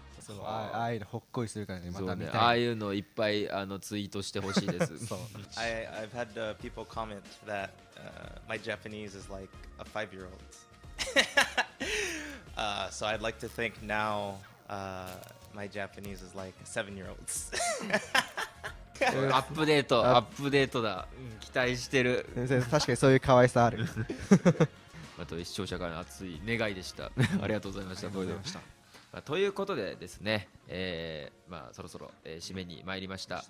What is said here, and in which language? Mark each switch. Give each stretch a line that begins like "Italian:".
Japanese: そうああいうのほっこりするからね、まそうね、た見たい。ああいうのいっぱいツイートしてほしいです。そう
English: I've had people comment that my Japanese is like a 5-year-old. So I'd like to think now my Japanese is like a 7-year-old's.
Japanese: アップデートだ、期待してる。先生確かにそういう可愛さある。あと視聴者からの熱い願いでした。ありがとうございました。ボイドました。ということでですね、まあそろそろ、締めに参りました。